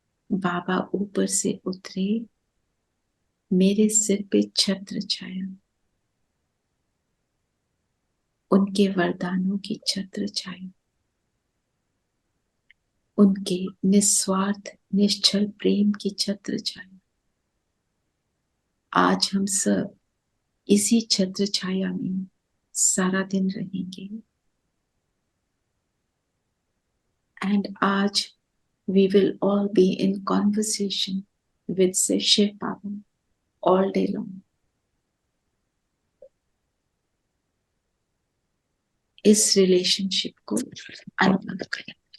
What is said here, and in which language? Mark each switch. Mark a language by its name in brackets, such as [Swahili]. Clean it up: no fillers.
[Hindi] बाबा ऊपर से उतरे, मेरे सिर पे छत्र छाया, उनके वरदानों की छत्र छाया, उनके निस्वार्थ निश्चल प्रेम की छत्र छाया। आज हम सब इसी छत्र छाया में सारा दिन रहेंगे। [English] And आज we will all be in conversation with Shiv Baba all day long. [Hindi] इस रिलेशनशिप को अनुभव करें।